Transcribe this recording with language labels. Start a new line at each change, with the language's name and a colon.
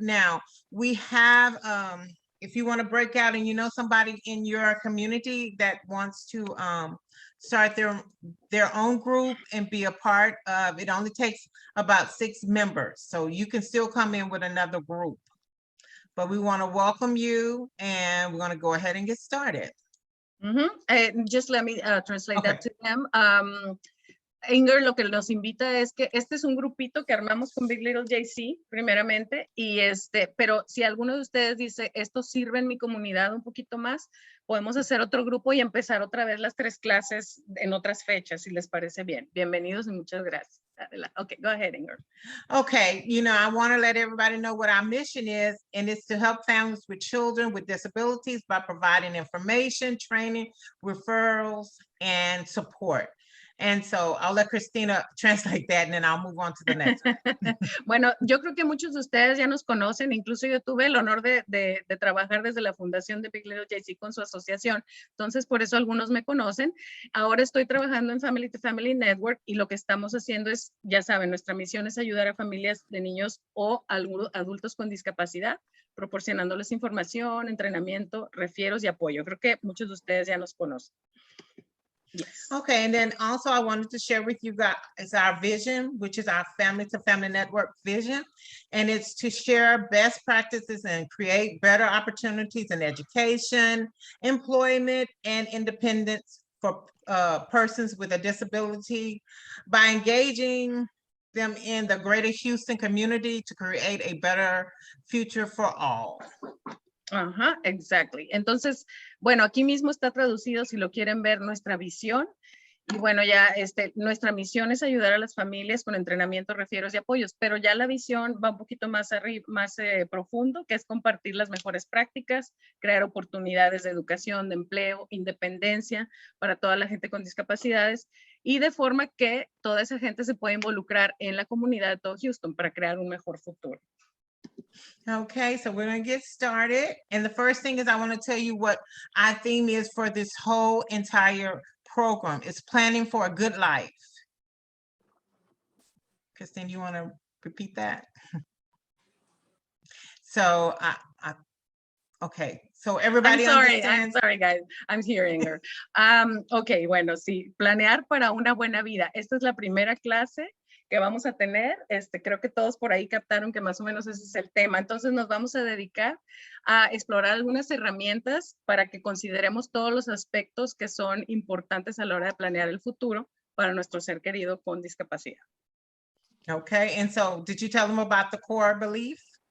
English: Now we have, if you want to break out and you know somebody in your community that wants to start their own group and be a part of, it only takes about 6 members. So you can still come in with another group. But we want to welcome you, and we're going to go ahead and get started. Just let me translate that to them.
Spanish: Inger lo que nos invita es que este es un grupito que armamos con Big Little JC, primeramente, y pero si alguno de ustedes dice, esto sirve en mi comunidad un poquito más, podemos hacer otro grupo y empezar otra vez las 3 clases en otras fechas, si les parece bien. Bienvenidos y muchas gracias.
English: Okay, go ahead, Inger. Okay, you know, I want to let everybody know what our mission is, and it's to help families with children with disabilities by providing information, training, referrals, and support. And so I'll let Christina translate that, and then I'll move on to the next.
Spanish: Bueno, yo creo que muchos de ustedes ya nos conocen. Incluso yo tuve el honor de trabajar desde la fundación de Big Little JC con su asociación. Entonces, por eso algunos me conocen. Ahora estoy trabajando en Family to Family Network, y lo que estamos haciendo es, ya saben, nuestra misión es ayudar a familias de niños o adultos con discapacidad, proporcionándoles información, entrenamiento, refieros y apoyo. Creo que muchos de ustedes ya nos conocen.
English: Yes. Okay, and then also I wanted to share with you guys our vision, which is our Family to Family Network vision, and it's to share best practices and create better opportunities in education, employment, and independence for persons with a disability by engaging them in the greater Houston community to create a better future for all. Ajá, exactly.
Spanish: Entonces, bueno, aquí mismo está traducido, si lo quieren ver, nuestra visión. Y bueno, ya nuestra misión es ayudar a las familias con entrenamiento, refieros y apoyos, pero ya la visión va un poquito más arriba, más profundo, que es compartir las mejores prácticas, crear oportunidades de educación, de empleo, independencia para toda la gente con discapacidades, y de forma que toda esa gente se pueda involucrar en la comunidad de todo Houston para crear un mejor futuro.
English: Okay, so we're going to get started. And the first thing is I want to tell you what our theme is for this whole entire program. It's planning for a good life. Christine, you want to repeat that? So, okay. So everybody I'm sorry, guys. I'm hearing her. Okay,
Spanish: bueno, sí. Planear para una buena vida. Esta es la primera clase que vamos a tener. Creo que todos por ahí captaron que más o menos ese es el tema. Entonces nos vamos a dedicar a explorar algunas herramientas para que consideremos todos los aspectos que son importantes a la hora de planear el futuro para nuestro ser querido con discapacidad.
English: Okay, and so did you tell them about the core belief?